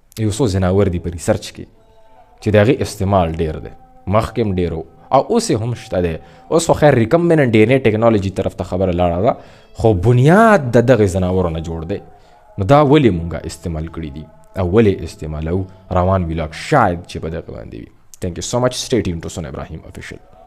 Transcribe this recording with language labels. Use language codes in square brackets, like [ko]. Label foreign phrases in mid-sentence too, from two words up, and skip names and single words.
[ps] یو څو ځناور دي په ریسرچ کې چې د هغې استعمال ډېر دی. مخکې هم ډېر او اوس هم شته دی. اوس خو خیر [en] recombinant DNA technology [ps] طرف ته خبره لاړه ده، خو بنیاد د دغې ځناورو نه جوړ دی. نو دا ولې مونږه استعمال کړي دي او ولې استعمالو؟ روان ویلاګ شاید چې په دغه باندې وي. [en] Thank you so much. Stay tuned to Son Ibrahim Official.